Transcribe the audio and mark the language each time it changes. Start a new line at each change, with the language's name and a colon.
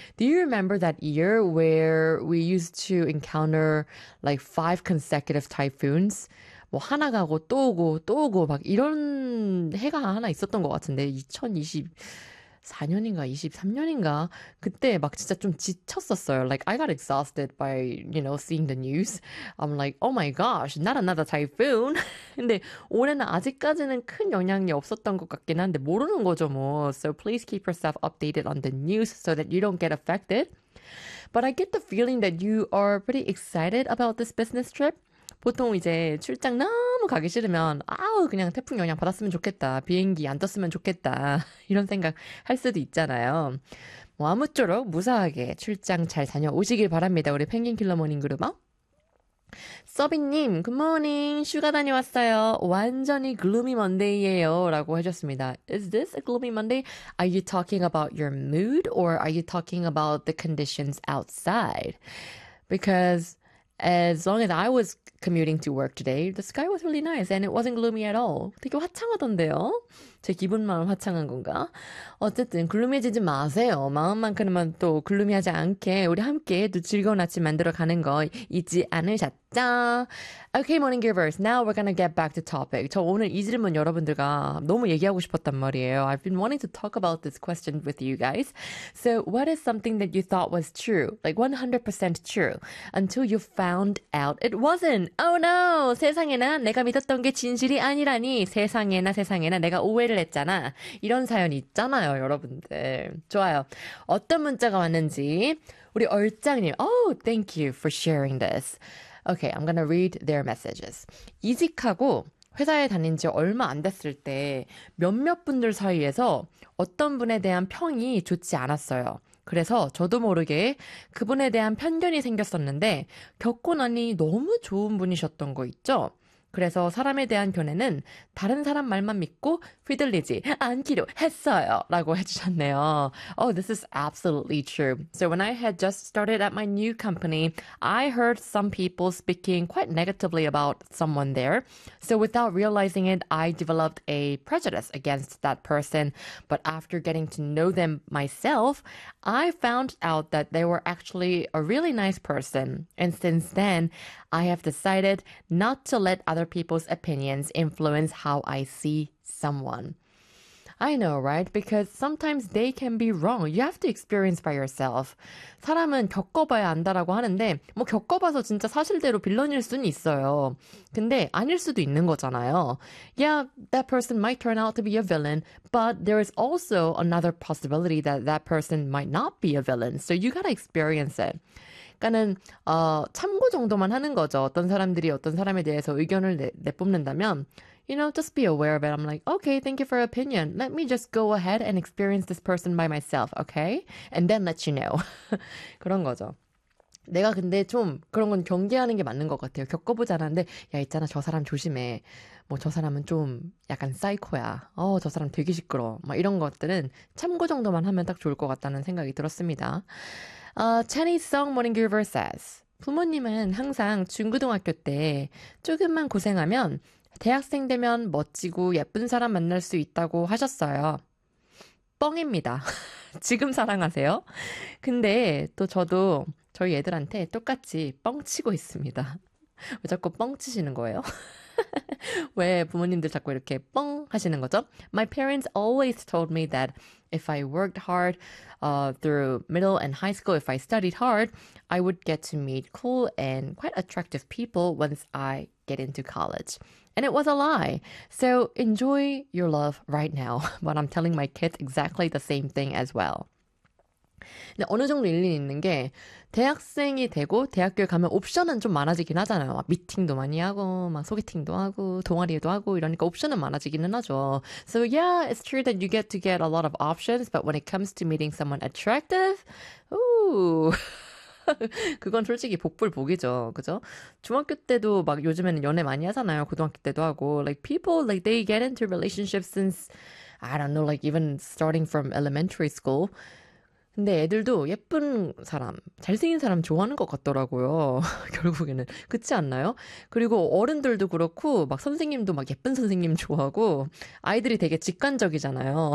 English: Do you remember that year where we used to encounter like five consecutive typhoons?
Korean: 뭐 하나 가고 또 오고 또 오고 막 이런 해가 하나 있었던 것 같은데 2024년인가 23년인가 그때 막 진짜 좀 지쳤었어요.
English: Like I got exhausted by, you know, seeing the news. I'm like, oh my gosh, not another typhoon.
Korean: 근데 올해는 아직까지는 큰 영향이 없었던 것 같긴 한데 모르는 거죠 뭐.
English: So please keep yourself updated on the news so that you don't get affected. But I get the feeling that you are pretty excited about this business trip.
Korean: 보통 이제 출장 너무 가기 싫으면 아우 그냥 태풍 영향 받았으면 좋겠다. 비행기 안 떴으면 좋겠다. 이런 생각 할 수도 있잖아요. 뭐 아무쪼록 무사하게 출장 잘 다녀오시길 바랍니다. 우리 펭귄 킬러 모닝 그룹아. 서비님, 굿모닝. 휴가 다녀왔어요. 완전히 글루미 먼데이예요. 라고 해줬습니다.
English: Is this a gloomy Monday? Are you talking about your mood or are you talking about the conditions outside? Because as long as I was commuting to work today, the sky was really nice and it wasn't gloomy at all.
Korean: 되게 화창하던데요? 제 기분만 화창한 건가? 어쨌든 글루미해지지 마세요. 마음만큼은 또 글루미하지 않게 우리 함께 또 즐거운 아침 만들어 가는 거 잊지 않으셨죠?
English: Okay, morning givers. Now we're gonna get back to topic.
Korean: 저 오늘 이 질문 여러분들과 너무 얘기하고 싶었단 말이에요.
English: I've been wanting to talk about this question with you guys. So, what is something that you thought was true, like 100% true, until you found out it wasn't? Oh no!
Korean: 세상에나 내가 믿었던 게 진실이 아니라니. 세상에나 세상에나 내가 오해를 했잖아. 이런 사연 있잖아요, 여러분들. 좋아요. 어떤 문자가 왔는지 우리 얼짱님.
English: Oh, thank you for sharing this. Okay, I'm gonna read their messages.
Korean: 이직하고 회사에 다닌 지 얼마 안 됐을 때 몇몇 분들 사이에서 어떤 분에 대한 평이 좋지 않았어요. 그래서 저도 모르게 그분에 대한 편견이 생겼었는데 겪고 나니 너무 좋은 분이셨던 거 있죠? 그래서 사람에 대한 견해는 다른 사람 말만 믿고 휘둘리지 않기로 했어요. 라고 해주셨네요.
English: Oh, this is absolutely true. So when I had just started at my new company, I heard some people speaking quite negatively about someone there. So without realizing it, I developed a prejudice against that person. But after getting to know them myself, I found out that they were actually a really nice person. And since then, I have decided not to let other people's opinions influence how I see someone. I know, right? Because sometimes they can be wrong. You have to experience by yourself.
Korean: 사람은 겪어봐야 안다라고 하는데, 뭐 겪어봐서 진짜 사실대로 빌런일 수는 있어요. 근데 아닐 수도 있는 거잖아요.
English: Yeah, that person might turn out to be a villain, but there is also another possibility that that person might not be a villain. So you gotta experience it.
Korean: 그러니까는 참고 정도만 하는 거죠. 어떤 사람들이 어떤 사람에 대해서 의견을 내뿜는다면,
English: you know, just be aware of it. I'm like, okay, thank you for your opinion. Let me just go ahead and experience this person by myself, okay? And then let you know.
Korean: 그런 거죠. 내가 근데 좀 그런 건 경계하는 게 맞는 것 같아요. 겪어보지 않았는데, 야, 있잖아, 저 사람 조심해. 뭐, 저 사람은 좀 약간 사이코야. 저 사람 되게 시끄러워. 막 이런 것들은 참고 정도만 하면 딱 좋을 것 같다는 생각이 들었습니다. Chinese Song Morning Giver says, 부모님은 항상 중고등학교 때 조금만 고생하면 대학생 되면 멋지고 예쁜 사람 만날 수 있다고 하셨어요. 뻥입니다. 지금 사랑하세요. 근데 또 저도 저희 애들한테 똑같이 뻥치고 있습니다. 왜 자꾸 뻥치시는 거예요? 왜 부모님들 자꾸 이렇게 뻥 하시는 거죠?
English: My parents always told me that if I worked hard, through middle and high school, if I studied hard, I would get to meet cool and quite attractive people once I get into college. And it was a lie. So enjoy your love right now. But I'm telling my kids exactly the same thing as well.
Korean: 근데 어느 정도 일리는 있는 게 대학생이 되고 대학교에 가면 옵션은 좀 많아지긴 하잖아요. 막 미팅도 많이 하고 막 소개팅도 하고 동아리에도 하고 이러니까 옵션은 많아지기는 하죠.
English: So yeah, it's true that you get to get a lot of options, but when it comes to meeting someone attractive, ooh.
Korean: 그건 솔직히 복불복이죠. 그죠? 중학교 때도 막 요즘에는 연애 많이 하잖아요. 고등학교 때도 하고
English: like people like they get into relationships since I don't know like even starting from elementary school.
Korean: 근데 애들도 예쁜 사람, 잘생긴 사람 좋아하는 것 같더라고요. 결국에는. 그렇지 않나요? 그리고 어른들도 그렇고, 막 선생님도 막 예쁜 선생님 좋아하고, 아이들이 되게 직관적이잖아요.